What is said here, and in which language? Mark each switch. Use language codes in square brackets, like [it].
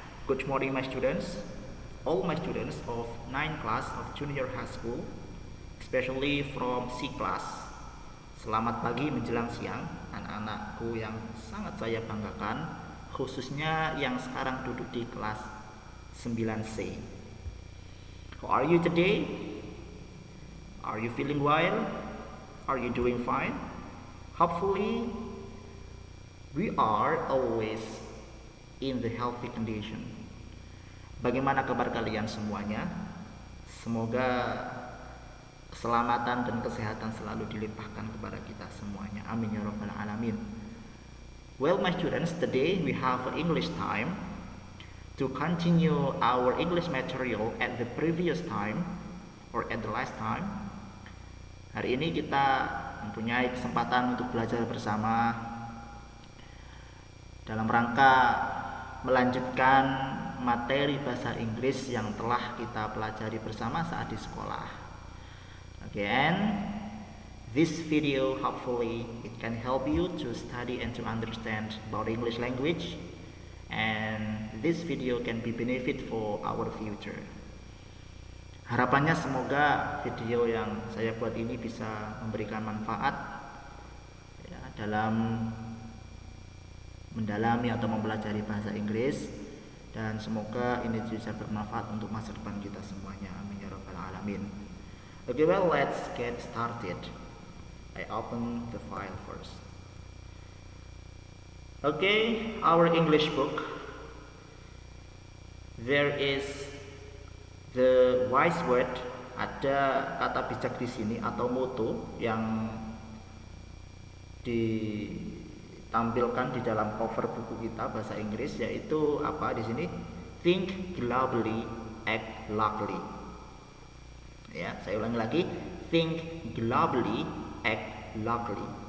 [en] Good morning my students, all my students of 9 class of junior high school, especially from C class. [id] Selamat pagi menjelang siang anak-anakku yang sangat saya banggakan, khususnya yang sekarang duduk di kelas 9C. [en] How are you today? Are you feeling well? Are you doing fine? Hopefully we are always in the healthy condition. [id] Bagaimana kabar kalian semuanya? Semoga keselamatan dan kesehatan selalu dilimpahkan kepada kita semuanya. Amin ya rabbal alamin. [en] Well my students, today we have English time to continue our English material at the previous time or at the last time. [id] Hari ini kita mempunyai kesempatan untuk belajar bersama dalam rangka melanjutkan materi bahasa Inggris yang telah kita pelajari bersama saat di sekolah. [en] Again, this video hopefully it can help you to study and to understand about English language, and this video can be benefit for our future. [id] Harapannya semoga video yang saya buat ini bisa memberikan manfaat ya, dalam mendalami atau mempelajari bahasa Inggris, dan semoga ini bisa bermanfaat untuk masa depan kita semuanya. Amin ya rabbal alamin. [en] Okay, well, let's get started. I open the file first. Okay, our English book. There is the wise word. [id] Ada kata bijak di sini atau motto yang ditampilkan di dalam cover buku kita bahasa Inggris, yaitu apa di sini? [en] Think globally, act locally. [id] Ya, saya ulangi lagi. [en] Think globally, act locally.